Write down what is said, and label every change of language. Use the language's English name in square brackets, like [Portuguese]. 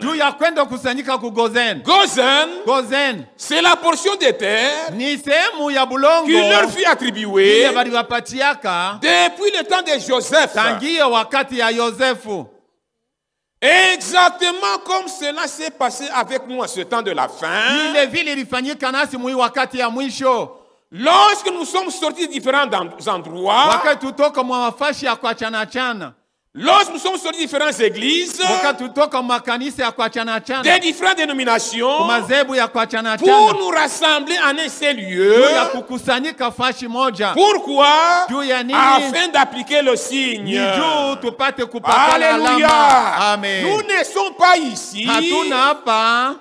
[Swahili] juu ya kwenda kusanyika ku Gozen. Gozen [French] C'est la portion de terre [Swahili] ni sehemu ya bulongo [French] qui leur fut attribuée [Swahili] ile baliwapatiaka [French] depuis le temps de Joseph. [Swahili] tangia wakati ya Yosefu. [French] Exactement comme cela s'est passé avec nous à ce temps de la fin. [Swahili] Ile vile ilifanyika nasi mwi wakati ya mwisho. [French] Lorsque nous sommes sortis de différents endroits, [Swahili] Wakati tutoka mwa mafashi ya kuachana chana, [French] lorsque nous sommes sortis de différentes églises, [Swahili] wakati tutoka mwa kanisa ya kuachana [French] des [Swahili] chana, [French] différentes dénominations, [Swahili] mazebu ya kuachana [French] pour [Swahili] chana, [French] nous rassembler en un seul [Swahili] juu [French] lieu. [Swahili] ya kukusanyika fashi moja. [French] Pourquoi? [Swahili] Juu ya nini? [French] Afin d'appliquer le signe. [Swahili] Ni juu tupate kupakala [French] Alléluia. [Swahili] alama. Amen. [French] Nous ne sommes pas ici [Swahili] Hatuna hapa